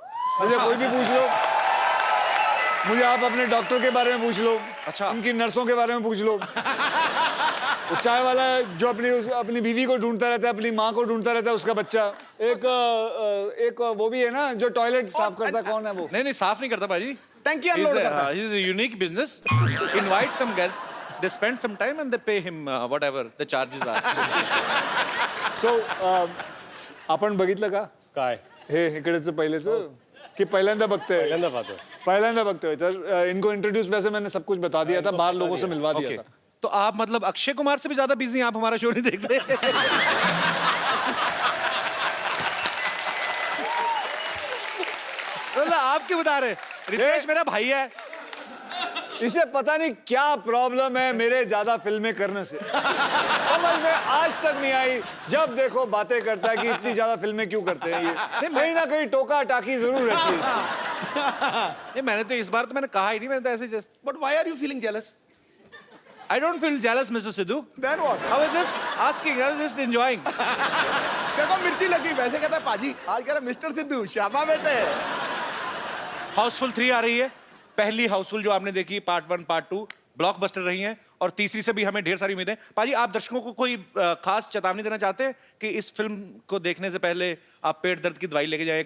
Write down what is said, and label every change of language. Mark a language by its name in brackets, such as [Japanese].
[Hindi] मुझे कोई भी पूछ लो, मुझे आप अपने डॉक्टर के बारे में पूछ लो, अच्छा उनकी नर्सों के बारे में पूछ लो, वो चाय वाला जो अपनी बीवी को ढूंढता रहता है, अपनी माँ को ढूंढता रहता है, उसका बच्चा। एक वो भी है ना जो टॉयलेट साफ करता है, कौन है वो? नहीं साफ नहीं करता पाजी, टंकी अनलोड करता है। [English] He's a unique business. Invite some guests, they spend some time and they pay him whatever the charges are. [Marathi] So आपण बघितलं का काय हे इकडेच पहिलेच कि पहिल्यांदा बघतोय? पहिल्यांदा बघतोय। [Hindi] तर इनको इंट्रोड्यूस वैसे मैंने सब कुछ बता दिया था, बाहर लोगों से मिलवा दिया था। तो आप मतलब अक्षय कुमार से भी ज्यादा बिजी हैं, आप हमारा शो नहीं देखते? मतलब आप क्यों बता रहे? रितेश मेरा भाई है, इसे पता नहीं क्या प्रॉब्लम है मेरे ज्यादा फिल्में करने से। समझ में आज तक नहीं आई। जब देखो बातें करता है कि इतनी ज्यादा फिल्में क्यों करते हैं ये। कहीं ना कहीं टोका टाकी जरूर रहती है। नहीं मैंने तो इस बार तो मैंने कहा ही नहीं, मैंने तो ऐसे just. [English] But why are you feeling jealous? I don't feel jealous, Mr. Sidhu. Then what? I was just asking, I was just enjoying. [Hindi] देखो मिर्ची लगी, वैसे कहता है पाजी आज कह रहा मिस्टर सिद्धू शाबा बेटे। हाउसफुल 3 आ रही है। पहली हाउसफुल जो आपने देखी पार्ट 1 पार्ट 2 ब्लॉकबस्टर रही है, और तीसरी से भी हमें ढेर सारी उम्मीदें। पाजी आप दर्शकों को कोई खास चेतावनी देना चाहते हैं कि इस फिल्म को देखने से पहले आप पेट दर्द की दवाई लेके जाएं?